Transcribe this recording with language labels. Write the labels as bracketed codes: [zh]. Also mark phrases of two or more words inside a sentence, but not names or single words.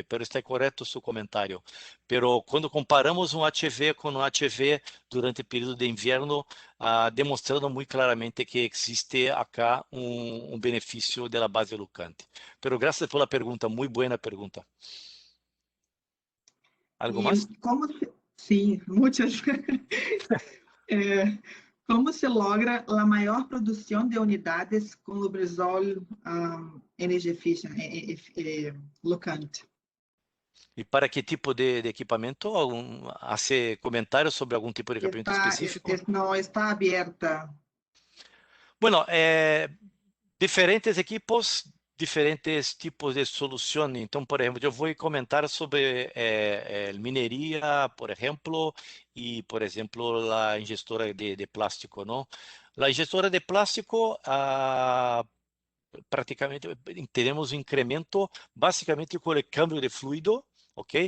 [pt] Pero está correto o seu comentário. Pero quando comparamos um HV com um HV durante o período de inverno, demonstrando muito claramente que existe acá um benefício da base lucante. Pero graças pela pergunta, muito boa pergunta. Algo mais? Sim, muitas. [es] ¿Cómo se logra la mayor producción de unidades con Lubrizol Energy Efficient, Lucante? [pt] E para que tipo de equipamento? Hace comentários sobre algum tipo de equipamento específico? Não, está aberta. [es] Bueno, diferentes equipos, diferentes tipos de solução. [pt] Então, por exemplo, eu vou comentar sobre mineria, por exemplo, e, por exemplo, a ingestora de plástico, não? A ingestora de plástico, praticamente, teremos um incremento, basicamente, com o câmbio de fluido, ok?